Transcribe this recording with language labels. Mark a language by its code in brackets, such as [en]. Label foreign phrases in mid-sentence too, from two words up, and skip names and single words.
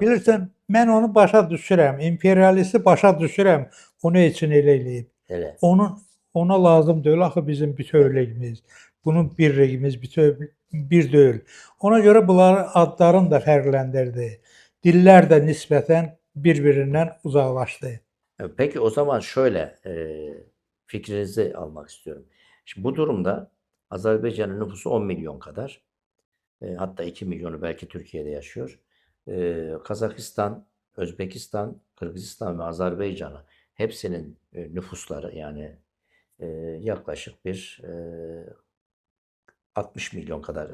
[az] Bilirsən, mən onu başa düşürəm. İmperialisti başa düşürəm. Onu üçün elə eləyib. Hele. Ona lazım deyil axı bizim bütövlüyümüz. Bunun birliyimiz bir deyil. Ona görə bunları adlarını da fərqləndirdi. Dillər də nisbətən bir-birindən uzaqlaşdı. [tr] Peki o zaman şöyle fikrinizi almak istiyorum. Şimdi bu durumda Azerbaycan'ın nüfusu 10 milyon kadar. Hatta 2 milyonu belki Türkiye'de yaşıyor. Kazakistan, Özbekistan, Kırgızistan ve Azerbaycan'ı hepsinin nüfusları yani yaklaşık bir 60 milyon kadar.